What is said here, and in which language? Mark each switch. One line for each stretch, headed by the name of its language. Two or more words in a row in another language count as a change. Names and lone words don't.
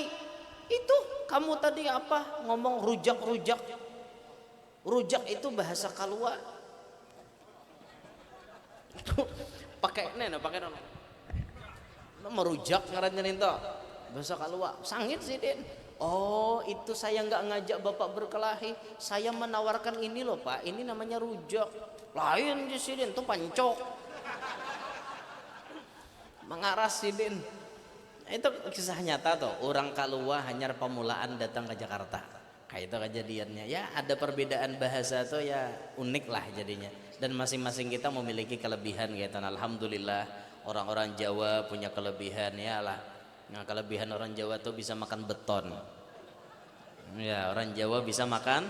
Indonesian: Itu kamu tadi apa ngomong rujak. Rujak itu bahasa Kalua.
Banjar: Pakai merujak ngarannya itu. Bahasa Kalua. Sangit sidin.
Indonesian: Oh itu saya nggak ngajak Bapak berkelahi, saya menawarkan ini loh Pak, ini namanya rujak.
Banjar: Lain di sini itu pancok mengaras sidin. Itu kisah nyata tuh, orang Kalua hanyar pemulaan datang ke Jakarta kayak itu kejadiannya.
Indonesian: Ya ada perbedaan bahasa tuh ya unik lah jadinya, dan masing-masing kita memiliki kelebihan gitu. Alhamdulillah orang-orang Jawa punya kelebihan ya lah. Nah kelebihan orang Jawa tuh bisa makan beton. Ya orang Jawa bisa makan.